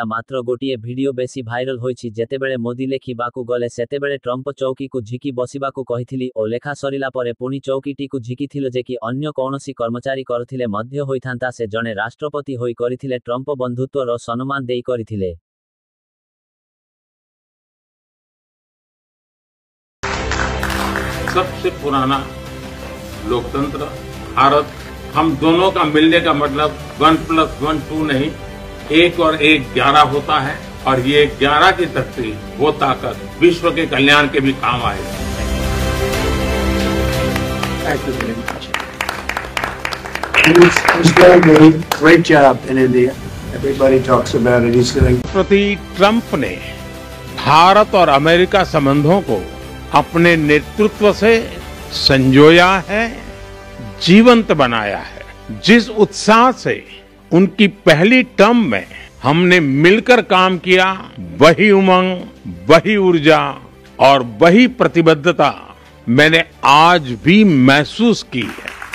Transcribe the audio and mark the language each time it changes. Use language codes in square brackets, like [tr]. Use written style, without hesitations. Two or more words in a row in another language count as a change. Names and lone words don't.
[or] ମାତ୍ର ଗୋଟିଏ ଭିଡିଓ ବେଶୀ ଭାଇରାଲ ହୋଇଛି। ଯେତେବେଳେ ମୋଦି ଲେଖିବାକୁ ଗଲେ ସେତେବେଳେ ଟ୍ରମ୍ପ ଚୌକିକୁ ଝିକି ବସିବାକୁ କହିଥିଲି ଓ ଲେଖା ସରିଲା ପରେ ପୁଣି ଚୌକିଟିକୁ ଝିକିଥିଲେ ଯେ କି ଅନ୍ୟ କୌଣସି କର୍ମଚାରୀ କରିଥିଲେ ମଧ୍ୟ ହୋଇଥାନ୍ତା। ସେ ଜଣେ ରାଷ୍ଟ୍ରପତି ହୋଇ କରିଥିଲେ। ଟ୍ରମ୍ପ ବନ୍ଧୁତ୍ୱର ସମ୍ମାନ ଦେଇ କରିଥିଲେ। [hi] सबसे पुराना लोकतंत्र भारत, हम दोनों का मिलने का मतलब 1+1 2 नहीं, 1 और 1 11 होता है और ये 11 की शक्ति, वो ताकत विश्व के कल्याण के भी काम आएगी। [en] He's doing a great job in India. Everybody talks about it. He's doing. [hi] प्रति ट्रंप ने भारत और अमेरिका संबंधों को अपने नेतृत्व से संजोया है, जीवंत बनाया है। जिस उत्साह से उनकी पहली टर्म में हमने मिलकर काम किया, वही उमंग, वही ऊर्जा और वही प्रतिबद्धता मैंने आज भी महसूस की है।